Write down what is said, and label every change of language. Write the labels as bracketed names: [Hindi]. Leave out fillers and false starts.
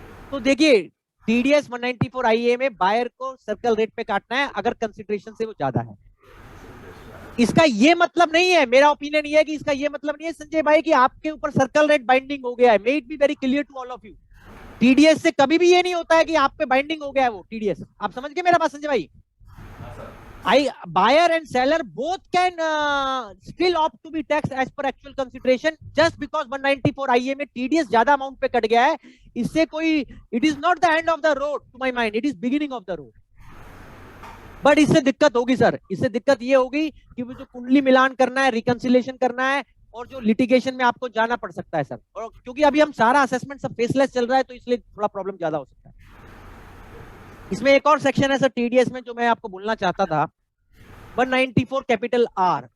[Hindi] तो देखिए TDS 194 IA में बायर को सर्कल रेट पे काटना है अगर कंसिडरेशन से वो ज्यादा है। इसका ये मतलब नहीं है, मेरा ओपिनियन ये है कि इसका ये मतलब नहीं है संजय भाई कि आपके ऊपर सर्कल रेट बाइंडिंग हो गया है। [English] may it be very clear to all of you, [Hindi] TDS से कभी भी ये नहीं होता है कि आप पे बाइंडिंग हो गया है वो टीडीएस। आप समझ गए मेरा बात संजय भाई? [English] Buyer and seller both can still opt to be taxed as per actual consideration just because 194 IA [Hindi] में TDS ज्यादा अमाउंट पे कट गया है। इससे कोई, [English] it is not the end of the road to my mind, it is beginning of the road। [Hindi] But इससे दिक्कत होगी सर, इससे दिक्कत ये होगी कि वो जो कुंडली मिलान करना है, रिकंसिलिएशन करना है, और जो लिटिगेशन में आपको जाना पड़ सकता है सर। और क्योंकि अभी हम सारा असेसमेंट सब फेसलेस चल रहा है, तो इसलिए थोड़ा प्रॉब्लम ज्यादा हो सकता है। इसमें एक और सेक्शन है सर टीडीएस में जो मैं आपको बोलना चाहता था, 194 कैपिटल आर।